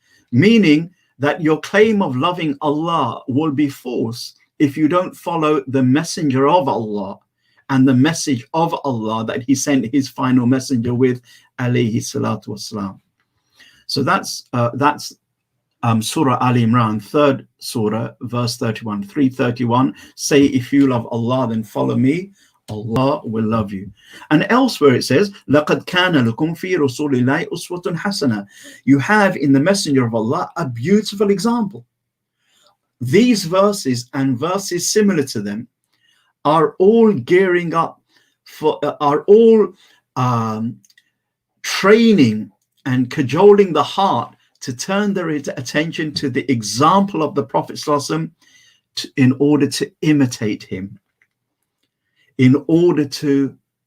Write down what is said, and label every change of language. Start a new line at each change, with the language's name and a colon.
English: Meaning that your claim of loving Allah will be false if you don't follow the messenger of Allah and the message of Allah that he sent his final messenger with, alayhi salatu wassalam. So that's Surah Al Imran, 3rd Surah, verse 31, 331. Say, if you love Allah, then follow me, Allah will love you. And elsewhere it says,
Arabic: لَقَدْ كَانَ لَكُمْ فِي رَسُولِ اللَّهِ أُسْوَةٌ حَسَنَةٌ.
English: You have in the messenger of Allah a beautiful example. These verses and verses similar to them are all gearing up are all training and cajoling the heart to turn their attention to the example of the Prophet ﷺ in order to imitate him, in order to